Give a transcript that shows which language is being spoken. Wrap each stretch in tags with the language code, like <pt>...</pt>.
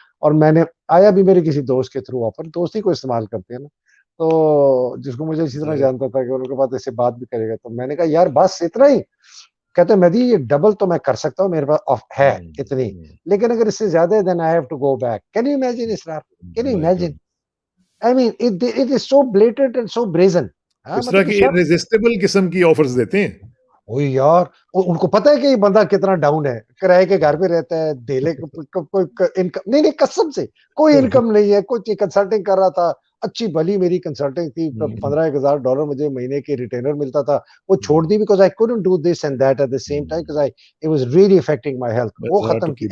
<ur>اور میں نے آیا بھی میرے کسی دوست کے تھرو آفر، دوست ہی کو استعمال کرتے ہیں نا، تو جس کو مجھے اسی طرح جانتا تھا کہ ان کے بعد ایسے بات بھی کرے گا. تو میں نے کہا یار بس اتنا ہی. کہتے ہیں مہدی یہ ڈبل تو میں کر سکتا ہوں، میرے پاس ہے اتنی، لیکن اگر اس سے زیادہ ہے</ur> <en>then I have to go back. Can you imagine Israr? Can you imagine? I mean it is so blatant and so brazen.</en> <ur>اس طرح کی irresistible قسم کی آفرز دیتے ہیں. وہی یار، ان کو پتا ہے کہ یہ بندہ کتنا ڈاؤن ہے، کرائے کے گھر پہ رہتا ہے، دھیلے کوئی انکم نہیں، قسم سے کوئی انکم نہیں ہے. کوئی کنسلٹنگ کر رہا تھا، اچھی بھلی میری کنسلٹنگ تھی، $15,000 مجھے مہینے کے ریٹینر ملتا تھا، وہ چھوڑ دی</ur> <en>because I couldn't do this and that at the same time because it was really affecting my health.</en> <ur>وہ ختم کی.</ur>